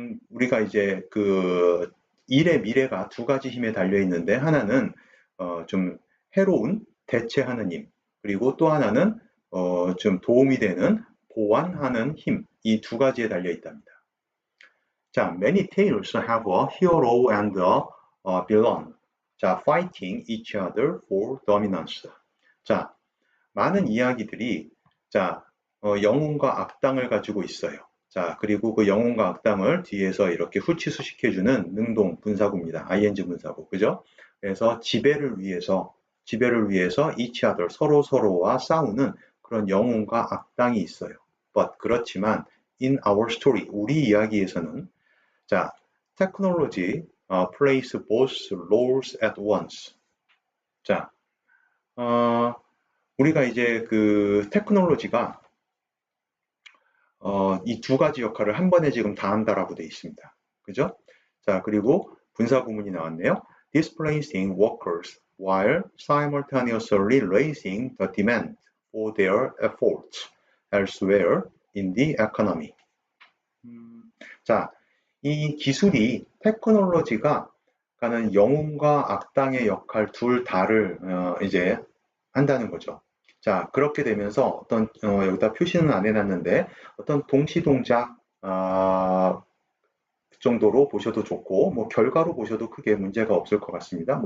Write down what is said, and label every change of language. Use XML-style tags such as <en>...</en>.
<ko>우리가 이제 그 일의 미래가 두 가지 힘에 달려 있는데 하나는 좀 해로운 대체하는 힘, 그리고 또 하나는 좀 도움이 되는 보완하는 힘, 이 두 가지에 달려 있답니다. 자,</ko> <en>many tales have a hero and a villain.</en> <ko>자,</ko> <en>fighting each other for dominance.</en> <ko>자, 많은 이야기들이 자, 영웅과 악당을 가지고 있어요. 자, 그리고 그 영웅과 악당을 뒤에서 이렇게 후치수식해주는 능동 분사구입니다. ing 분사구. 그죠? 그래서 지배를 위해서 each other, 서로와 싸우는 그런 영웅과 악당이 있어요.</ko> <en>But</en> <ko>그렇지만</ko> <en>in our story,</en> <ko>우리 이야기에서는 자,</ko> <en>technology plays both roles at once.</en> <ko>자, 우리가 이제 그 테크놀로지가 이 두 가지 역할을 한 번에 지금 다 한다라고 되어 있습니다. 그죠? 자, 그리고 분사 구문이 나왔네요.</ko> <en>Displacing workers while simultaneously raising the demand for their efforts elsewhere in the economy.</en> <ko>자, 이 기술이 테크놀로지가 가는 영웅과 악당의 역할 둘 다를 이제 한다는 거죠. 자, 그렇게 되면서 어떤 여기다 표시는 안 해놨는데 어떤 동시 동작 정도로 보셔도 좋고 뭐 결과로 보셔도 크게 문제가 없을 것 같습니다.</ko>